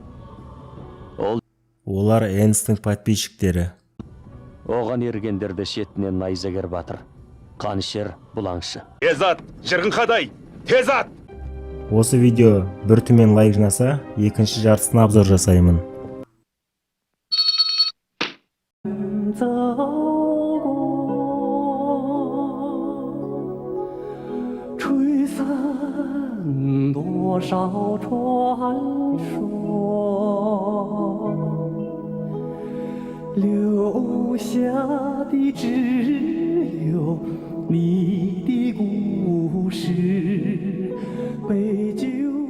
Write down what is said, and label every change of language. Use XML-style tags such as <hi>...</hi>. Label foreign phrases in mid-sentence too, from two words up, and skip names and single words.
<kk>Олар Энстің подписчиктері. Оған ергендерді шетінен Найзагер батыр. Қанішер бұлаңшы. Тез ат, шырғын қадай! Тез ат! Осы видео бір түмен лайк жинаса, екінші жартысына обзор жасаймын.</kk> <zh>走过，吹散多少传说，留下的只有你的故事，悲剧。</zh>